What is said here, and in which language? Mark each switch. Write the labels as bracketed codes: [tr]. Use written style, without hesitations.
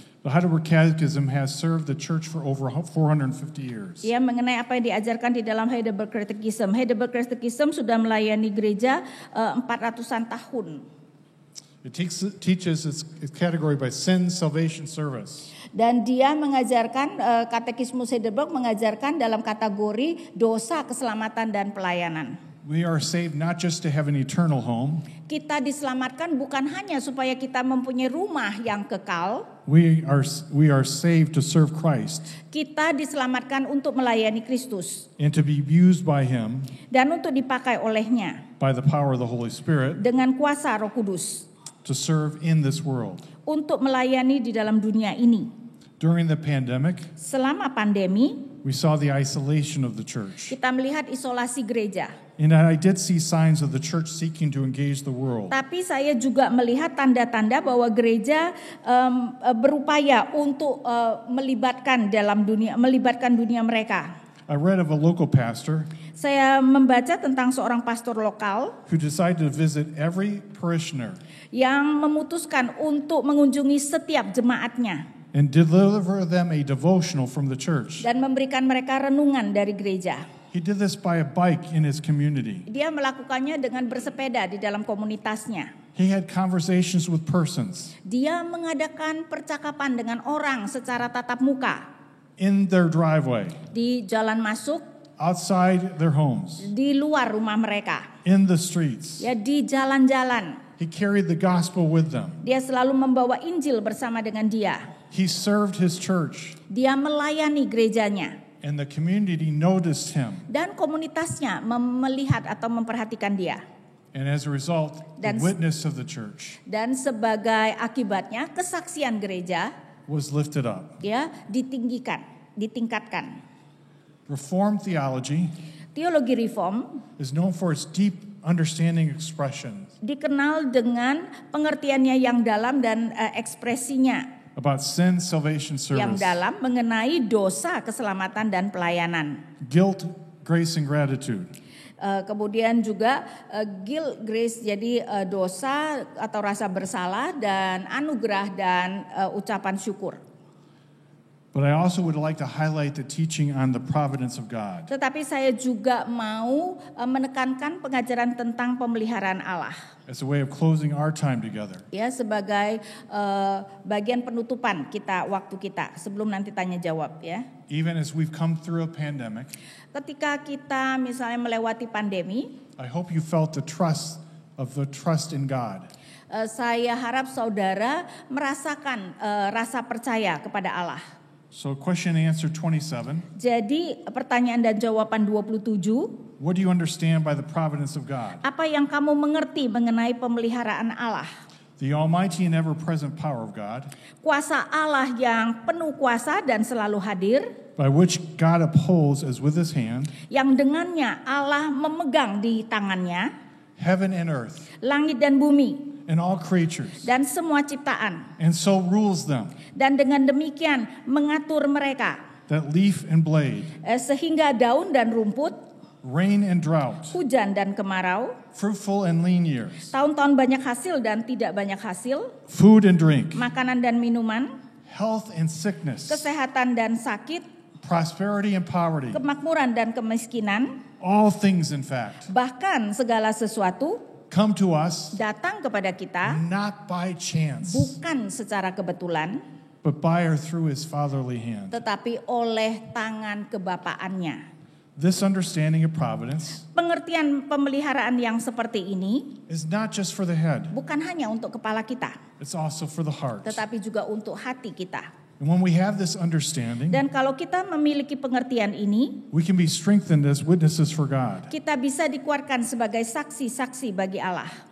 [en] The Heidelberg Catechism has served the church for over 450 years. [id] Ya, mengenai apa yang diajarkan di dalam Heidelberg Catechism. Heidelberg Catechism sudah melayani gereja 400-an tahun. [en] It teaches its category by sin, salvation, service. [id] Dan dia mengajarkan, Katekismus Heidelberg mengajarkan dalam kategori dosa, keselamatan, dan pelayanan. [en] We are saved not just to have an eternal home. [id] Kita diselamatkan bukan hanya supaya kita mempunyai rumah yang kekal. [en] We are saved to serve Christ [id] Kita diselamatkan untuk melayani Kristus. [en] and to be used by Him [id] Dan untuk dipakai olehnya [en] by the power of the Holy Spirit [id] dengan kuasa Roh Kudus. [en] to serve in this world. [id] Untuk melayani di dalam dunia ini. [en] During the pandemic, [id] Selama pandemi, [en] we saw the isolation of the church. [id] kita melihat isolasi gereja. [en] And I did see signs of the church seeking to engage the world. [id] Tapi saya juga melihat tanda-tanda bahwa gereja berupaya untuk melibatkan dunia mereka. [en] I read of a local pastor [id] Saya membaca tentang seorang pastor lokal [en] who decided to visit every parishioner [id] yang memutuskan untuk mengunjungi setiap jemaatnya [en] and deliver them a devotional from the church. [id] dan memberikan mereka renungan dari gereja. [en] He did this by a bike in his community. [id] Dia melakukannya dengan bersepeda di dalam komunitasnya. [en] He had conversations with persons [id] Dia mengadakan percakapan dengan orang secara tatap muka [en] in their driveway, [id] di jalan masuk, [en] outside their homes, [id] di luar rumah mereka, [en] in the streets. [id] ya di jalan-jalan. [en] He carried the gospel with them. [id] Dia selalu membawa Injil bersama dengan dia. [en] He served his church, [id] Dia melayani gerejanya [en] and the community noticed him. [id] dan komunitasnya melihat atau memperhatikan dia. [en] And as a result, the witness of the church [id] Dan sebagai akibatnya kesaksian gereja [en] was lifted up. [id] ya ditingkatkan. [en] Reformed theology [id] Teologi reform [en] is known for its deep understanding expression [id] dikenal dengan pengertiannya yang dalam dan ekspresinya [en] about sin, salvation, [id] yang [en] service, [id] dalam mengenai dosa, keselamatan dan pelayanan. [en] guilt, grace, and gratitude. [id] Kemudian juga [en] guilt, grace, [id] jadi dosa atau rasa bersalah, dan anugerah dan ucapan syukur. [en] But I also would like to highlight the teaching on the providence of God. [id] Tetapi saya juga mau menekankan pengajaran tentang pemeliharaan Allah. [en] As a way of closing our time together. [id] Ya, sebagai bagian penutupan waktu kita sebelum nanti tanya jawab ya. [en] Even as we've come through a pandemic. [id] Ketika kita misalnya melewati pandemi, [en] I hope you felt the trust in God. [id] Saya harap saudara merasakan rasa percaya kepada Allah. [en] So question and answer 27. [id] Jadi pertanyaan dan jawaban 27. [en] What do you understand by the providence of God? [id] Apa yang kamu mengerti mengenai pemeliharaan Allah? [en] The almighty and ever-present power of God. [id] Kuasa Allah yang penuh kuasa dan selalu hadir. [en] By which God upholds as with his hand. [id] Yang dengannya Allah memegang di tangannya. [en] Heaven and earth. [id] Langit dan bumi. [en] And all creatures. [id] Dan semua ciptaan. [en] And so rules them. [id] Dan dengan demikian mengatur mereka. [en] That leaf and blade. [id] Sehingga daun dan rumput. [en] Rain and drought. [id] Hujan dan kemarau. [en] Fruitful and lean years. [id] Tahun-tahun banyak hasil dan tidak banyak hasil. [en] Food and drink. [id] Makanan dan minuman. [en] Health and sickness. [id] Kesehatan dan sakit. [en] Prosperity and poverty. [id] Kemakmuran dan kemiskinan. [en] All things in fact. [id] Bahkan segala sesuatu. [en] Come to us. [id] Datang kepada kita. [en] Not by chance. [id] Bukan secara kebetulan. [en] But by or through his fatherly hand. [id] Tetapi oleh tangan kebapaannya. [en] This understanding of providence. [id] Pengertian pemeliharaan yang seperti ini. [en] Is not just for the head. [id] Bukan hanya untuk kepala kita. [en] It's also for the heart. [id] Tetapi juga untuk hati kita. [en] And when we have this understanding, [id] dan kalau kita memiliki pengertian ini, [en] we can be strengthened as witnesses for God. [id] Kita bisa dikuatkan sebagai saksi-saksi bagi Allah.